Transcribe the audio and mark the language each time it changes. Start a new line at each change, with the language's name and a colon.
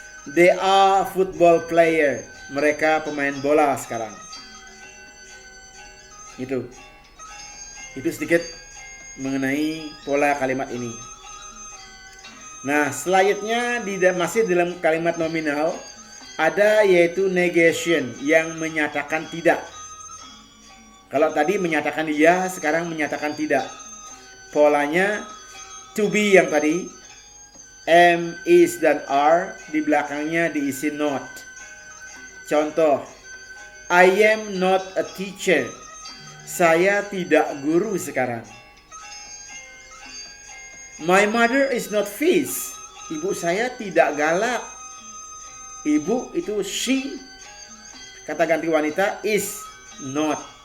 English: They are football player.
Indonesian: Mereka pemain bola sekarang. Itu sedikit mengenai pola kalimat ini. Nah, selanjutnya masih dalam kalimat nominal ada yaitu negation yang menyatakan tidak. Kalau tadi menyatakan iya, sekarang menyatakan tidak. Polanya to be yang tadi, am, is, dan are, di belakangnya diisi not.
English: Contoh, I am not a teacher.
Indonesian: Saya tidak guru sekarang.
English: My mother is not fierce.
Indonesian: Ibu saya tidak galak. Ibu itu she. Kata ganti wanita is not.